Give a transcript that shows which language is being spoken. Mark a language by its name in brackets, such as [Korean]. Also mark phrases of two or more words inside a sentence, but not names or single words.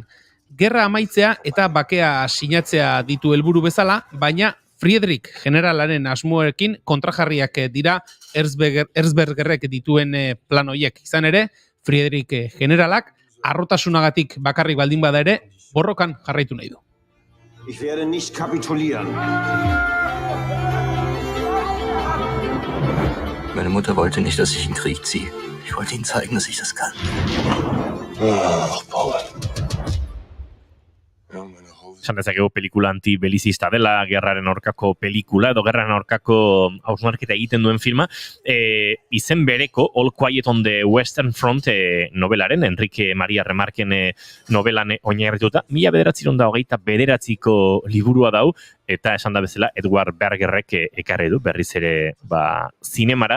[Basque] Gerra amaitzea eta bakea sinatzea ditu helburu bezala, baina Friedrich generalaren asmoekin kontrajarriak dira Erzbergerrek dituen plan horiek. Izan ere, Friedrich generalak harrotasunagatik bakarrik baldin bada ere, borrokan jarraitu nahi du. [German] Ich werde nicht kapitulieren. Meine Mutter wollte nicht, dass ich in den Krieg ziehe. Ich wollte ihnen zeigen, dass ich das kann. Ach, Paul. [Basque] Esan dezakegu pelikula antibelizista dela, gerraren aurkako pelikula, edo gerraren aurkako hausnarketa egiten duen filma, izen bereko All Quiet on the Western Front novelaren, Enrique Maria Remarquen novelan oinarrituta, 1929ko liburua dau, eta esan da bezala Edward Bergerrek ekarri du, berriz ere zinemara.